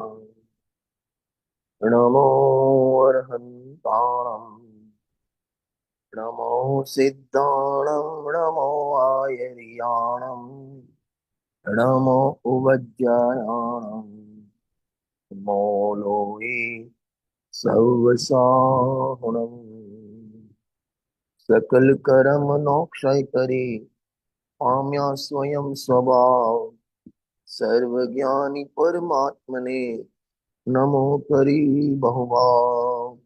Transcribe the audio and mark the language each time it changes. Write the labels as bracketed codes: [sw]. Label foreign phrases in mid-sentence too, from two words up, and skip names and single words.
[pra] नमो अर्हन्ताणम्। नमो सिद्धाणं नमो आयर्याणम्। नमो उवज्यायाणम्। नमो लोये સૌવસાહુણં [gu] સકલ કરમ નો ક્ષય કરી પામ્યા સ્વયં સ્વભાવ સર્વ જ્ઞાની પરમાત્મને નમો કરી બહુભાવ।